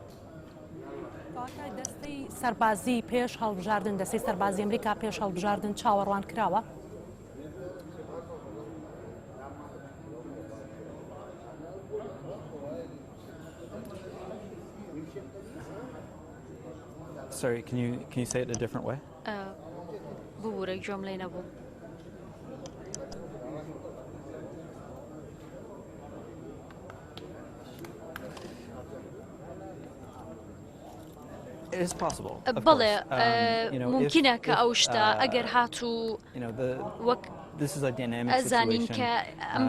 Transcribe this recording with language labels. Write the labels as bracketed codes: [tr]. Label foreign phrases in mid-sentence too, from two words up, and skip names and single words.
[ckb] دەستەی سەربازی پێش هەڵبژاردن دەستەی سەربازی ئەمریکا پێش هەڵبژاردن چاوەڕوان کراوە؟ [en] Sorry, can you say it in a different way? [ckb] ببوورە گوێم لێ نەبوو. بەڵێ ممکنە کە ئەو شتە ئەگەر هاتوو وەک ئەزانین کە ئەم